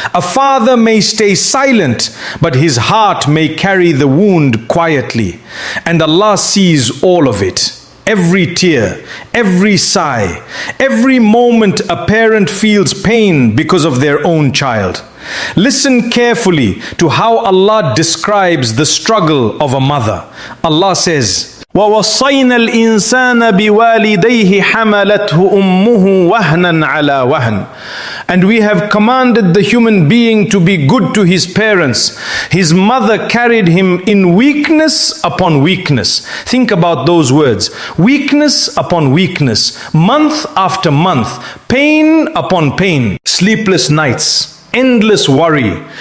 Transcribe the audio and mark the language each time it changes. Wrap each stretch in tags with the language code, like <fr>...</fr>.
<en>A father may stay silent, but his heart may carry the wound quietly. And Allah sees all of it. Every tear, every sigh, every moment a parent feels pain because of their own child. Listen carefully to how Allah describes the struggle of a mother. Allah says,</en> <ar>وَوَصَّيْنَا الْإِنسَانَ بِوَالِدَيْهِ حَمَلَتْهُ أُمُّهُ وَهْنًا عَلَى وَهْنٍ.</ar> <en>And we have commanded the human being to be good to his parents. His mother carried him in weakness upon weakness. Think about those words. Weakness upon weakness. Month after month. Pain upon pain. Sleepless nights. Endless worry.</en>